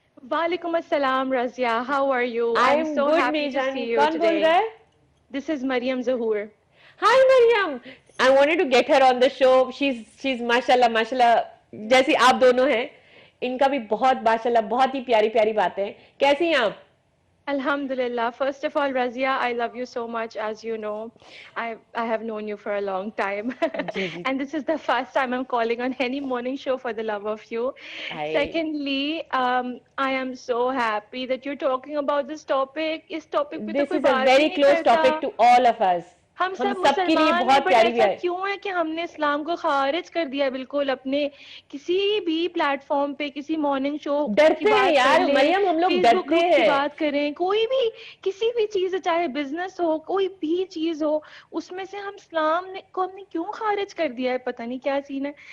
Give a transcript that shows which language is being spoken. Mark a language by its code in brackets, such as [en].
[ur] وعلیکم السلام Razia, [en] How are you? I am good میجان. [ur] کون بول رہا ہے؟ [en] This is Maryam Zahoor. Hi Maryam, I wanted to get her on the show. [ur] She's ماشاءاللہ ماشاءاللہ جیسی آپ دونوں ہیں, ان کا بھی بہت ماشاءاللہ بہت ہی پیاری پیاری باتیں ہیں. کیسی ہیں آپ؟ [ar] Alhamdulillah. [en] First of all, Razia, I love you so much. As you know, I have known you for a long time. And this is the first time I'm calling on any morning show for the love of you. Secondly, I am so happy that you're talking about this topic. This topic [ur] pe to koi baat [en] is a very close topic to all of us. [ur] ہم سب کے لیے بہت پیاری ہے. کیوں ہے کہ ہم نے اسلام کو خارج کر دیا بالکل اپنے کسی بھی پلیٹ فارم پہ, کسی مارننگ شو ڈرتے ہیں یار مریم, ہم لوگ ڈرتے ہیں بات کریں, کوئی بھی کسی بھی چیز, چاہے بزنس ہو, کوئی بھی چیز ہو, اس میں سے ہم اسلام کو ہم نے کیوں خارج کر دیا ہے, پتہ نہیں کیا سین ہے.